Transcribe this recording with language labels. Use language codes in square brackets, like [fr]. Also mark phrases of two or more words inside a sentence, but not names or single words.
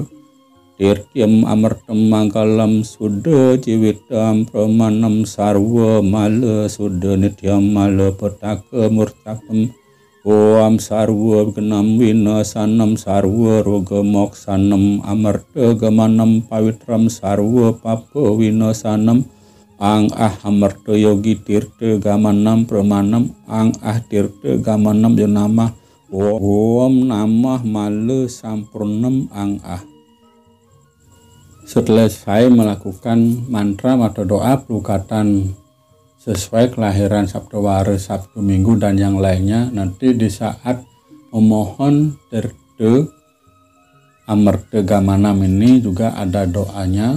[sa] Tirtyam Amartam Mangkalam Suda Jiwitam Pramanam Sarwa Mala Suda Nityam Mala Petaka Murtakam. Om Sarwa Genam Winasanam Sarwa Roga Moksanam Amarta Gamanam Pawitram Sarwa Papa Winasanam. Ang Amarta Yogi Tirta Gamanam Pramanam. Ang Tirta Gamanam Janama. Om Namah Mala Sampurnam Ang [id] Setelah saya melakukan mantra atau doa pelukatan sesuai kelahiran Sabtu Wara, Sabtu Minggu, dan yang lainnya, nanti di saat memohon Tirta Amarta Gamanam ini juga ada doanya.